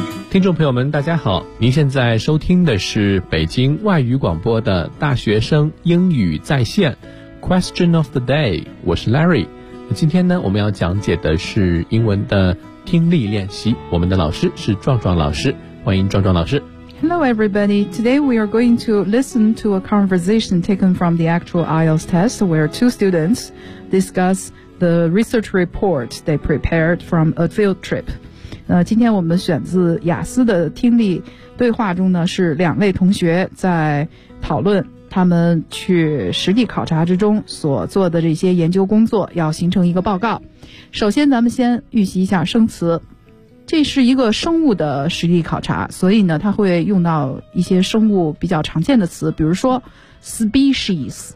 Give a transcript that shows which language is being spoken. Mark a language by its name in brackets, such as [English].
[Chinese] 听众朋友们大家好，您现在收听的是北京外语广播的大学生英语在线 Question of the day， 我是 Larry。今天呢，我们要讲解的是英文的听力练习，我们的老师是壮壮老师，欢迎壮壮老师。 [English] Hello everybody, today we are going to listen to a conversation taken from the actual IELTS test where two students discuss the research report they prepared from a field trip。 [Chinese] 今天我们选自雅思的听力对话中呢，是两位同学在讨论他们去实地考察之中所做的这些研究工作，要形成一个报告。首先咱们先预习一下生词，这是一个生物的实地考察，所以呢它会用到一些生物比较常见的词，比如说 species。